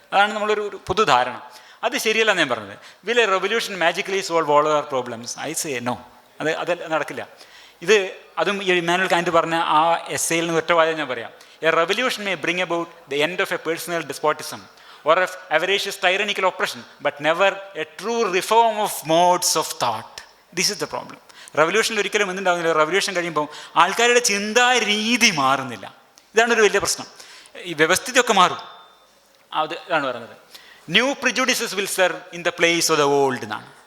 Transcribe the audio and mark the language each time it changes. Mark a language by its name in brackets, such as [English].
[Malayalam] അതാണ് നമ്മളൊരു പൊതുധാരണ. അത് ശരിയല്ല ഞാൻ പറഞ്ഞത്. [English] Will a revolution magically solve all our problems? I say no. [Malayalam] അത് നടക്കില്ല. അതും ഈ ഇമ്മാനുവൽ കാന്റ് പറഞ്ഞ ആ എസ്സേയിൽ നിന്ന് ഒറ്റ വാചകം ഞാൻ പറയാം. [English] A revolution may bring about the end of a personal despotism or of avaricious tyrannical oppression, but never a true reform of modes of thought. This is the problem. [Malayalam] റവല്യൂഷനിൽ ഒരിക്കലും എന്തുണ്ടാകുന്നില്ല, റവല്യൂഷൻ കഴിയുമ്പോൾ ആൾക്കാരുടെ ചിന്താ രീതി മാറുന്നില്ല. ഇതാണൊരു വലിയ പ്രശ്നം. ഈ വ്യവസ്ഥിതിയൊക്കെ മാറും, അതാണ് പറയുന്നത്. [English] New prejudices will serve in the place of the old എന്നാണ്.